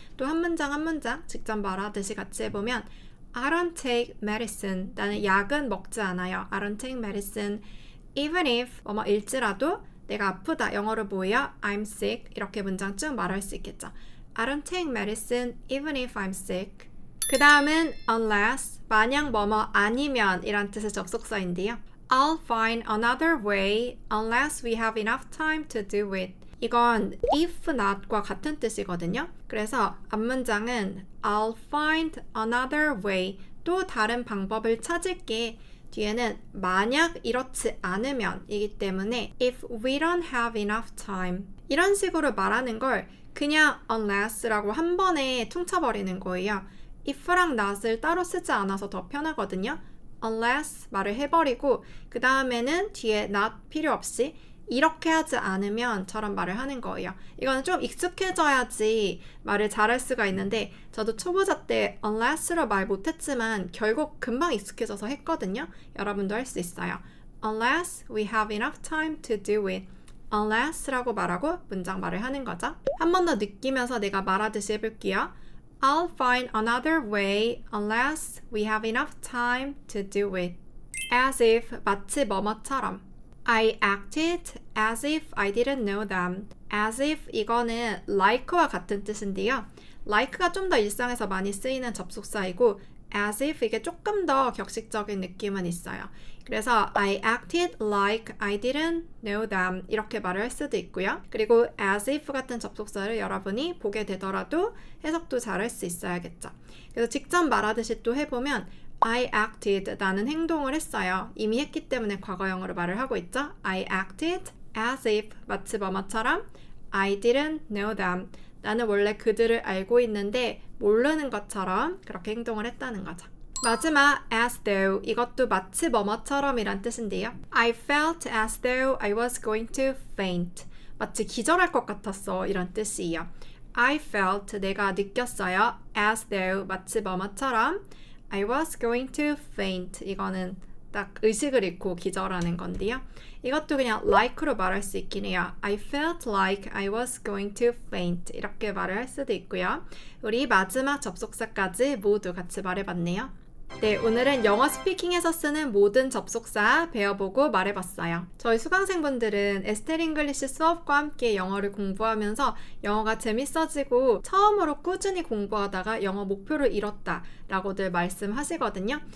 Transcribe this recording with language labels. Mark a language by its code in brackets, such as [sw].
[ko] 또 한 문장 한 문장 직접 말하듯이 같이 해보면 [en] I don't take medicine. [ko] 나는 약은 먹지 않아요. [en] I don't take medicine. Even if [ko] 뭐뭐일지라도 내가 아프다. 영어로 뭐예요? [en] I'm sick. [ko] 이렇게 문장 쭉 말할 수 있겠죠. [en] I don't take medicine even if I'm sick. [ko] 그 다음은 unless 만약 뭐뭐 아니면 이란 뜻의 접속사인데요. [en] I'll find another way unless we have enough time to do it. [ko] 이건 if not과 같은 뜻이거든요. 그래서 앞문장은 [en] I'll find another way. [ko] 또 다른 방법을 찾을게. 뒤에는 만약 이렇지 않으면 이기 때문에 [en] if we don't have enough time. [ko] 이런 식으로 말하는 걸 그냥 unless라고 한 번에 퉁쳐버리는 거예요. if랑 not을 따로 쓰지 않아서 더 편하거든요. unless 말을 해버리고 그 다음에는 뒤에 not 필요 없이 이렇게 하지 않으면 처럼 말을 하는 거예요. 이거는 좀 익숙해져야지 말을 잘할 수가 있는데 저도 초보자 때 unless로 말 못했지만 결국 금방 익숙해져서 했거든요. 여러분도 할 수 있어요. [en] Unless we have enough time to do it. [ko] unless라고 말하고 문장 말을 하는 거죠. 한 번 더 느끼면서 내가 말하듯이 해볼게요. [en] I'll find another way unless we have enough time to do it. [ko] As if 마치 뭐뭐처럼. [en] I acted as if I didn't know them. [ko] As if 이거는 like와 같은 뜻인데요. like가 좀 더 일상에서 많이 쓰이는 접속사이고 as if 이게 조금 더 격식적인 느낌은 있어요. 그래서 [en] I acted like I didn't know them [ko] 이렇게 말을 할 수도 있고요. 그리고 as if 같은 접속사를 여러분이 보게 되더라도 해석도 잘 할 수 있어야겠죠. 그래서 직접 말하듯이 또 해보면 [en] I acted, [ko] 나는 행동을 했어요. 이미 했기 때문에 과거형으로 말을 하고 있죠. [en] I acted as if, [ko] 마치 뭐뭐처럼 [en] I didn't know them. [ko] 나는 원래 그들을 알고 있는데 모르는 것처럼 그렇게 행동을 했다는 거죠. 마지막 as though, 이것도 마치 뭐뭐처럼 이란 뜻인데요. [en] I felt as though I was going to faint. [ko] 마치 기절할 것 같았어 이런 뜻이에요. [en] I felt, [ko] 내가 느꼈어요. [en] as though, [ko] 마치 뭐뭐처럼 [en] I was going to faint. [ko] 이거는 딱 의식을 잃고 기절하는 건데요. 이것도 그냥 like로 말할 수 있긴 해요. [en] I felt like I was going to faint. [ko] 이렇게 말을 할 수도 있고요. 우리 마지막 접속사까지 모두 같이 말해봤네요. 네, 오늘은 영어 스피킹에서 쓰는 모든 접속사 배워보고 말해봤어요. 저희 수강생분들은 에스텔 잉글리시 수업과 함께 영어를 공부하면서 영어가 재밌어지고 처음으로 꾸준히 공부하다가 영어 목표를 이뤘다 라고들 말씀하시거든요.